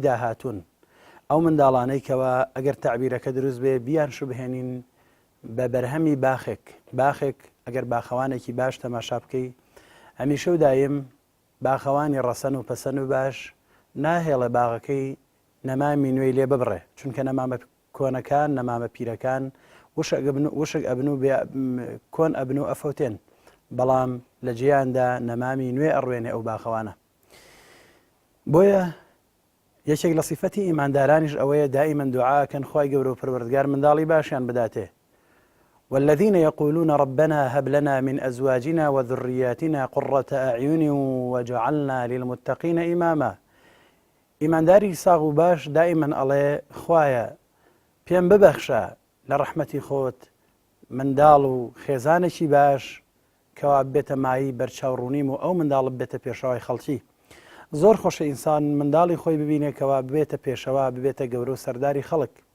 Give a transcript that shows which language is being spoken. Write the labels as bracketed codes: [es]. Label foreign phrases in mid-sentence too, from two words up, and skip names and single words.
[ckb] داهاتوون، ئەو منداڵانەی کەوە ئەگەر تەعبیرەکە دروست بێ بیان شوبهێنین بە بەرهەمی باخێک ئەگەر باخەوانێکی باش تەماشا بکەی، هەمیشە و دایم باخەوانی ڕەسەن و پەسەن و باش ناهێڵە باغەکەی نەمامی نوێی لێ ببڕێ، چونکە نەمامە کۆنەکان، نەمامە پیرەکان وشک ئەبن و کۆن ئەبن و ئەفەوتێن، بەڵام لە جیاندا نەمامی نوێ ئەڕوێنێ ئەو باخەوانە. بۆیە یەکێک لە صیفەتی ئیماندارانیش ئەوەیە دائیمەن دوعاکەن خوای گەورە و پەروەردگار منداڵی باشیان بداتێ. [ar] والذين يقولون ربنا هب لنا من أزواجنا وذرياتنا قرة أعين وجعلنا للمتقين إماما. [ckb] ئیمانداری ساغ و باش دائیمەن ئەڵێ خوایە پێم ببەخشە لە ڕەحمەتی خۆت منداڵ و خێزانێکی باش کەوا بێتە مایی بەرچاوڕوونیم و ئەو منداڵ بێتە پێشەوای خەڵکی. زۆر خۆشە ئینسان منداڵی خۆی ببینێکەوە ببێتە پێشەوە، ببێتە گەورە و سەرداری خەڵک.